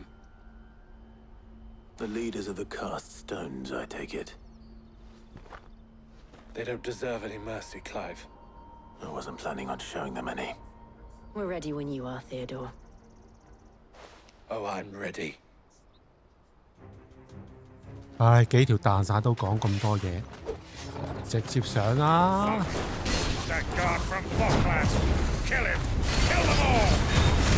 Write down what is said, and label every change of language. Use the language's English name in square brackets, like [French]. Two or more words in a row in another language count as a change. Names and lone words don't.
[English] The leaders of the cast stones, I take it. They don't deserve any mercy, Clive. I wasn't planning on showing them any. We're ready when you are, Theodore. Oh, I'm ready. [Cantonese] 唉，幾條蛋散都講咁多嘢，直接上啦！ [English] That guard from Boklad! Kill him! Kill them all!